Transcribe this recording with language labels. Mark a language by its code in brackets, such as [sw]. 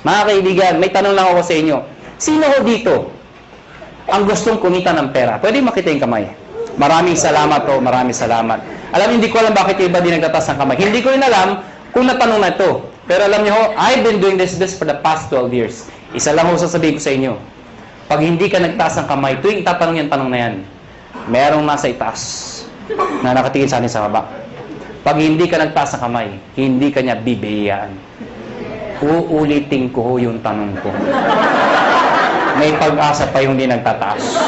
[tl] Mga kaibigan, may tanong lang ako sa inyo. Sino ho dito ang gustong kumita ng pera? Pwede makita yung kamay. Maraming salamat po, maraming salamat. Alam, hindi ko alam bakit iba din nagtatas ng kamay. Hindi ko rin alam kung natanong na ito. Pero alam niyo ho, [en] I've been doing this for the past 12 years. [tl] Isa lang ho sasabihin ko sa inyo. Pag hindi ka nagtaas ng kamay, tuwing tatanong yan, tanong na yan, merong nasa itaas na nakatingin sa atin sa baba. Pag hindi ka nagtaas ng kamay, hindi ka niya bibiyayaan. Uulitin ko ho yung tanong ko. May pag-asa pa yung hindi nagtataas.